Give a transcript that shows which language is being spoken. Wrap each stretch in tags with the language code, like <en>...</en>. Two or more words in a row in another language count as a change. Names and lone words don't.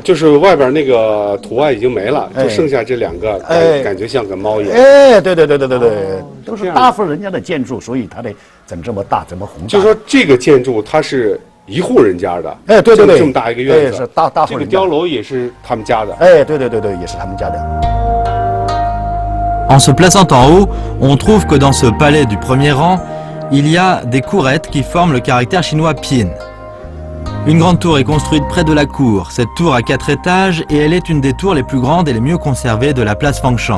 <zh>就是外边那个图案已经没了，就剩下这两个，感觉像个猫一样。哎，对，都是大户人家的建筑，所以它得整这么大，这么宏大。就说这个建筑它是一户人家的，哎，对，这么大一个院子，是大户人家。这个碉楼也是他们家的，哎，对，也是他们家的。</zh> <fr>En se plaçant en haut, on trouve que dans ce palais du premier rang, il y a des courettes qui forment le caractère chinois Pin. Une grande tour est construite près de la cour. Cette tour a 4 étages et elle est une des tours les plus grandes et les mieux conservées de la place Fangsheng.</fr>